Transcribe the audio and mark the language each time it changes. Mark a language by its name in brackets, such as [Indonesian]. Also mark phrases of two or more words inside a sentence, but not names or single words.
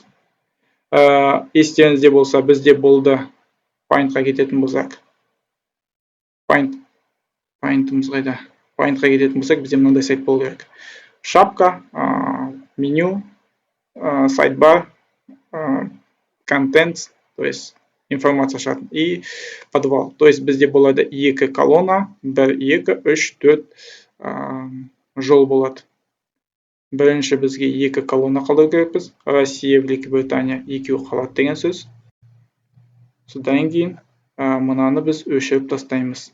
[Kazakh] Естеріңізде болса, бізде болды Paint-қа кететін болсақ. Paint-ымыз қайда? Paint-қа кететін болсақ, бізде мынандай сайт болу керек. [Russian] Шапка, меню, сайт-бар, контент, то есть информация шығатын, и подвал. То есть [Kazakh] бізде болады 2 колонна, 1, 2, 3, 4 жол болады. Бірінші бізге 2 колонна қалдыру керекпіз. Россия, Великобритания екеуі қалады деген сөз. Содан кейін мынаны біз өшіріп тастаймыз.